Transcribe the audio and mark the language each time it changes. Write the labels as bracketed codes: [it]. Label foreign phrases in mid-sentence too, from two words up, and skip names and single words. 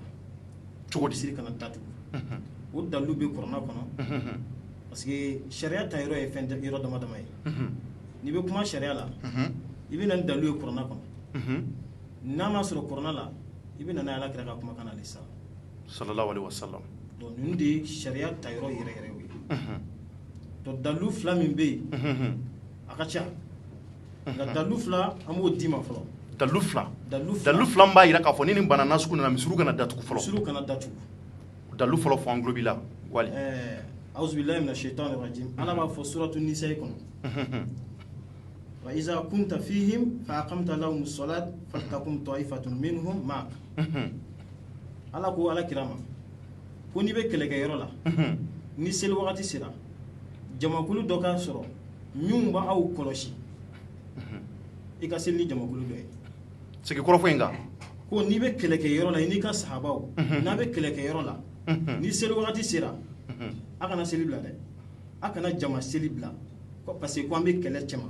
[bm] cogo di misiri kana datugu o dalu bɛ kuranna kɔnɔ parce que sariya ta yɔrɔ ye fɛn yɔrɔ dama dama ye n'i bɛ kuma sariya la i bɛ na ni dalu ye kuranna kɔnɔ n'a ma sɔrɔ kuranna la i bɛ na n'a ye Ala kira ka kumakan na halisa [ar] صلى الله عليه وسلم [bm] donc ninnu de ye sariya ta yɔrɔ yɛrɛ yɛrɛ ye donc dalu fila min bɛ yen a ka ca nka dalu fila an b'o d'i ma fɔlɔ dalu fila dalu fila b'a yira k'a fɔ ni nin bana nasugu nana misiriw kana datugu fɔlɔ misiriw kana datugu dalu fɔlɔ fɔ an tulo b'i la Wali [ar] أعوذ بالله من الشيطان الرجيم [bm] ala b'a fɔ suratu nisa kɔnɔ [ar] وإذا كنت فيهم فأقمت لهم الصلاة فلتقم طائفة منهم معك [bm] ala ko ala kira ma ko n'i bɛ kɛlɛkɛyɔrɔ la ni seli wagati sera jamakulu dɔ ka sɔrɔ min b'aw kɔlɔsi i ka seli ni jamakulu dɔ ye sigi kɔrɔfɔ in kan ko n'i bɛ kɛlɛkɛyɔrɔ la i n'i ka sahabaw n'a bɛ kɛlɛkɛyɔrɔ la ni seli wagati sera a kana seli bila dɛ a kana jama seli bila [fr] parce que [bm] ko an bɛ kɛlɛ cɛma